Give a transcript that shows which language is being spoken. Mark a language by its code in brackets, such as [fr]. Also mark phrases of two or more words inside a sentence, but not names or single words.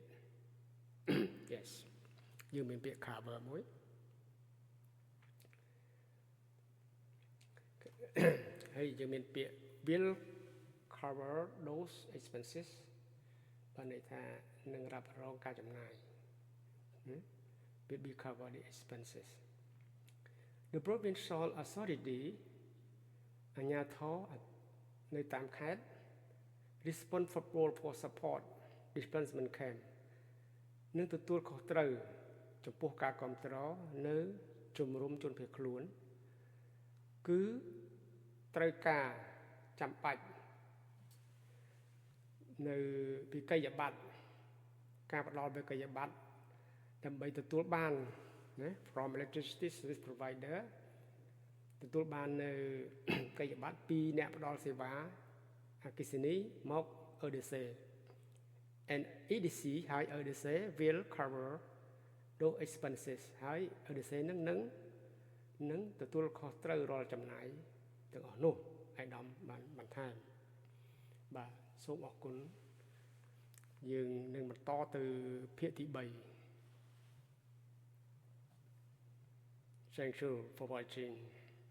[en] Yes, you mean be cover more. Hey, you mean be will cover those expenses [km] បានន័យថានឹងរ៉ាប់រង ការចំណាយ [en] will be cover the expenses the provincial authority [km] អាជ្ញាធរនៅតាមខេត្ត [en] responsible for support disbursement camp [km] នឹងទទួលខុសត្រូវចំពោះការគ្រប់គ្រងនៅជំរំជនភៀសខ្លួនគឺត្រូវការចាំបាច់ នៅវិក័យប័ត្រការផ្ដល់វិក័យប័ត្រដើម្បីទទួលបានណា [en] from electricity service provider [km] ទទួល បាននៅវិក័យប័ត្រពីអ្នកផ្ដល់សេវាអគ្គិស នីមក EDC and EDC ហើយ [en] EDC will cover those expenses [km] ហើយ EDC នឹងទទួលខុសត្រូវរាល់ចំណាយទាំងអស់នោះឯកឧត្តមបានបន្ថែមបាទសូមអរគុណយើងនឹងបន្តទៅភាគទី3 [en] Thank you for watching